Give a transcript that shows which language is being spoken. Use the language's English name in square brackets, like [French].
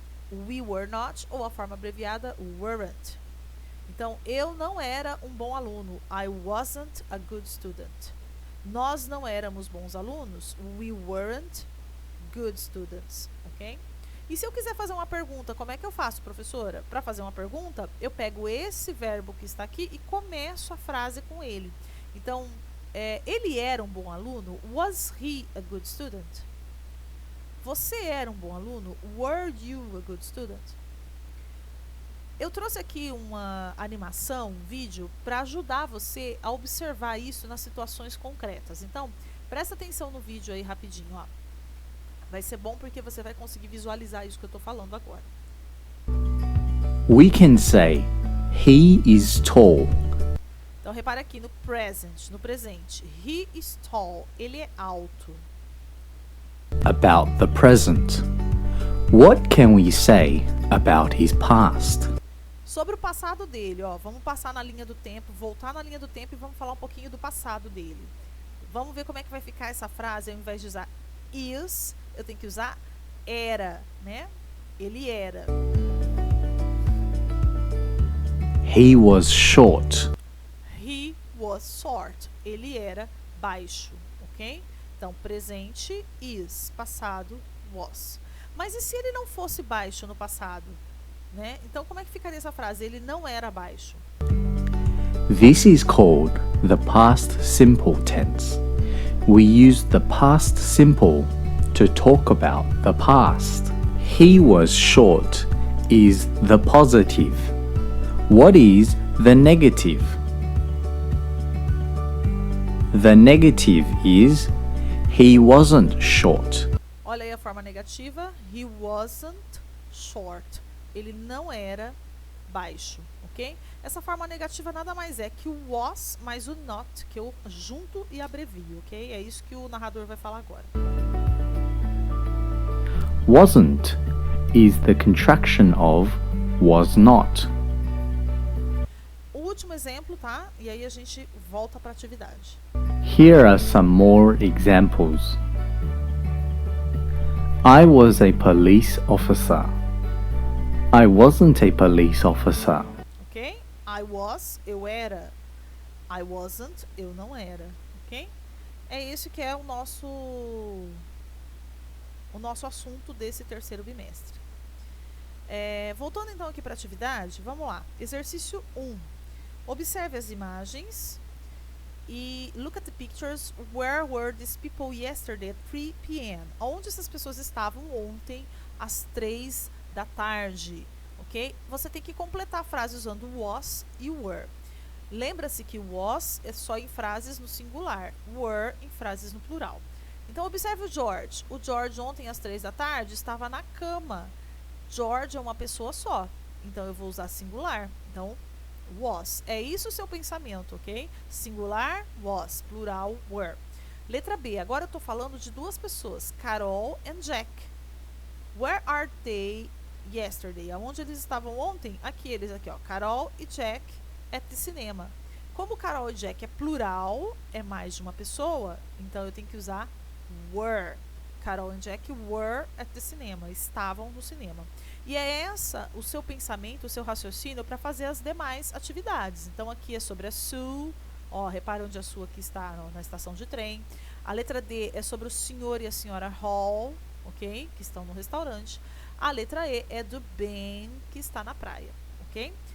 [English] We were not [Portuguese] ou a forma abreviada weren't. Então eu não era um bom aluno. [English] I wasn't a good student. [Portuguese] Nós não éramos bons alunos. [English] We weren't good students, ok? [Portuguese] E se eu quiser fazer uma pergunta, como é que eu faço, professora? Para fazer uma pergunta, eu pego esse verbo que está aqui e começo a frase com ele. Então, ele era um bom aluno? [English] Was he a good student? [Portuguese] Você era um bom aluno? [English] Were you a good student? [Portuguese] Eu trouxe aqui uma animação, um vídeo, para ajudar você a observar isso nas situações concretas. Então, presta atenção no vídeo aí rapidinho, ó. Vai ser bom porque você vai conseguir visualizar isso que eu estou falando agora. [English] We can say, he is tall. [Portuguese] Então, repara aqui no present, no presente. [English] He is tall. [Portuguese] Ele é alto. [English] About the present. What can we say about his past? [Portuguese] Sobre o passado dele, ó, vamos passar na linha do tempo, voltar na linha do tempo e vamos falar um pouquinho do passado dele. Vamos ver como é que vai ficar essa frase. Ao invés de usar is, eu tenho que usar era, né? Ele era. [English] He was short. He was short. [Portuguese] Ele era baixo, ok? Então, presente, is. Passado, was. Mas e se ele não fosse baixo no passado? Né? Então, como é que ficaria essa frase? Ele não era baixo. [English] This is called the past simple tense. We use the past simple to talk about the past. He was short is the positive. What is the negative? The negative is he wasn't short. [Portuguese] Olha aí a forma negativa. [English] He wasn't short. [Portuguese] Ele não era baixo, ok? Essa forma negativa nada mais é que o was mais o not, que eu junto e abrevio, ok? É isso que o narrador vai falar agora. [English] Wasn't is the contraction of was not. [Portuguese] O último exemplo, tá? E aí a gente volta para a atividade. [English] Here are some more examples. I was a police officer. I wasn't a police officer. [Portuguese] Ok? I was, eu era. I wasn't, eu não era. Ok? É esse que é o nosso assunto desse terceiro bimestre. Voltando então aqui para a atividade, vamos lá. Exercício 1. Observe as imagens e [English] look at the pictures. Where were these people yesterday at 3 p.m.? [Portuguese] Onde essas pessoas estavam ontem às 3 da tarde? Ok? Você tem que completar a frase usando was e were. Lembra-se que was é só em frases no singular, were em frases no plural. Então, observe o George. O George ontem às 3 da tarde estava na cama. George é uma pessoa só, então eu vou usar singular. Então, was. É isso o seu pensamento, ok? Singular, was. Plural, were. Letra B. Agora eu estou falando de duas pessoas, Carol and Jack. [English] Where are they yesterday? [Portuguese] Aonde eles estavam ontem? Aqui, eles aqui, ó. Carol e Jack [English] at the cinema. [Portuguese] Como Carol e Jack é plural, é mais de uma pessoa, então eu tenho que usar were. [English] Carol e Jack were at the cinema. [Portuguese] Estavam no cinema. E é essa o seu pensamento, o seu raciocínio para fazer as demais atividades. Então, aqui é sobre a Sue. Ó, repara onde a Sue aqui está, ó, na estação de trem. A letra D é sobre o senhor e a senhora Hall, ok? Que estão no restaurante. A letra E é do Ben, que está na praia, ok?